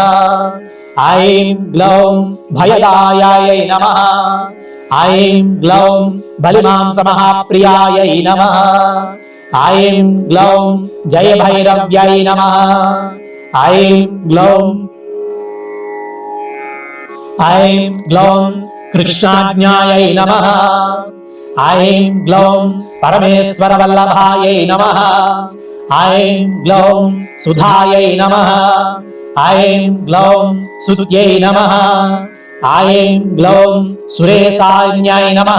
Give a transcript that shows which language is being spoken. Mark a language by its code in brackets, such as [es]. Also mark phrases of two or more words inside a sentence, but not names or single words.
[sa] ఐం గ్లౌం భయదాయాయై నమః. ఐం గ్లౌం బలిమాంసమహాప్రియాయై నమః. ఐం గ్లౌం జయ భైరవ్యై నమః. ఐం గ్లౌం ऐं ग्लौं कृष्णाज्ञायै नमः। ऐं ग्लौं परमेश्वरवल्लभायै नमः। ऐं ग्लौं सुधायै नमः। ऐं ग्लौं सुत्यै नमः। ऐं ग्लौं सुरेशान्याय नमः।